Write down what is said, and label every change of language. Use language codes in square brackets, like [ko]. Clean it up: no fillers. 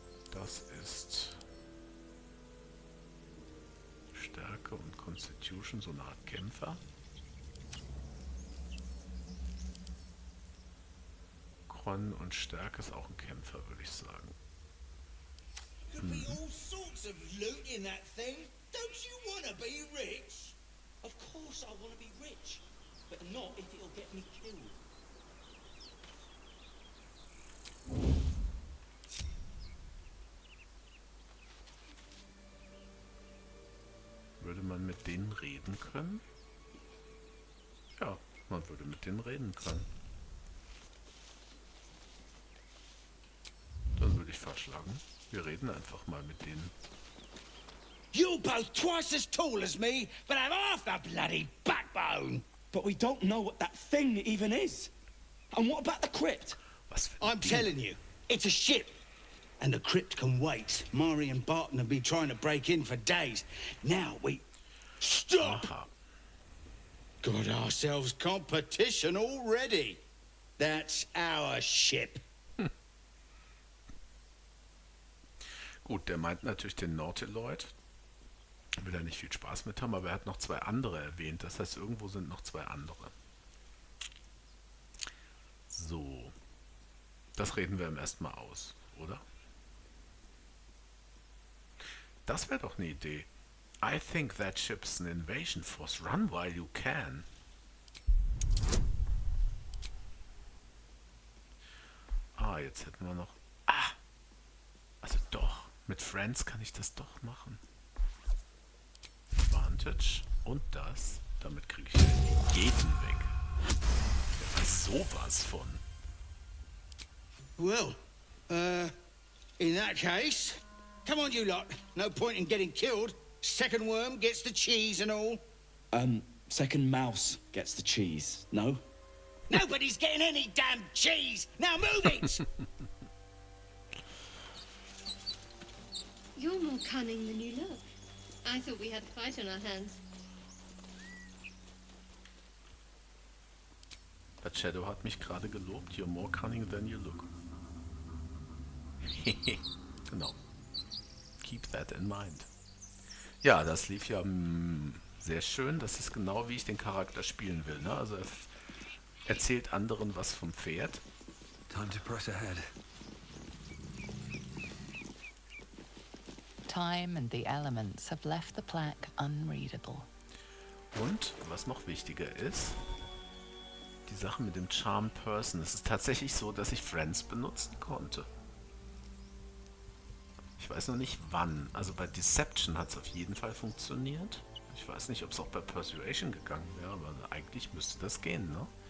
[de] Das ist Stärke und Constitution, so eine Art Kämpfer. Con und Stärke ist auch ein Kämpfer, würde ich sagen. [en] Could be all sorts of loot in that thing. Don't you want to be rich? Of course I want to be rich, but not if it'll get me killed. [de] Würde man mit denen reden können? Ja, man würde mit denen reden können. Dann würde ich vorschlagen, wir reden einfach mal mit denen. [en] You're both twice as tall as me, but have half the bloody backbone. But we don't know what that thing even is. And what about the crypt? [de] Was für [en] I'm [de] ein Ding? [en] telling you, it's a ship. And the crypt can wait. Mari and Barton have been trying to break in for days. Now we... Stop! Aha. Got ourselves competition already. That's our ship. [de] Gut, der meint natürlich den Nautiloid. Will er nicht viel Spaß mit haben, aber er hat noch zwei andere erwähnt. Das heißt, irgendwo sind noch zwei andere. So. Das reden wir ihm erstmal aus, oder? Das wäre doch eine Idee. [en] I think that ship's an invasion force. Run while you can. [de] Ah, jetzt hätten wir noch... Ah! Also doch. Mit Friends kann ich das doch machen. Advantage und das. Damit kriege ich jeden weg. Ja, sowas von. [en] Well, in that case, come on, you lot. No point in getting killed. Second worm gets the cheese and all. Second mouse gets the cheese, no? Nobody's getting any damn cheese. Now move it! You're more cunning than you look. I thought we had a fight on our hands. [de] Das Shadow hat mich gerade gelobt. [en] You're more cunning than you look. [de] Genau. [en] Keep that in mind. [de] Ja, das lief ja sehr schön. Das ist genau, wie ich den Charakter spielen will. Ne? Also er erzählt anderen was vom Pferd. [en] Time to press ahead. Time and the elements have left the plaque unreadable. [de] Und, was noch wichtiger ist, die Sache mit dem Charm Person. Es ist tatsächlich so, dass ich Friends benutzen konnte. Ich weiß noch nicht wann. Also bei Deception hat es auf jeden Fall funktioniert. Ich weiß nicht, ob es auch bei Persuasion gegangen wäre, aber eigentlich müsste das gehen, ne?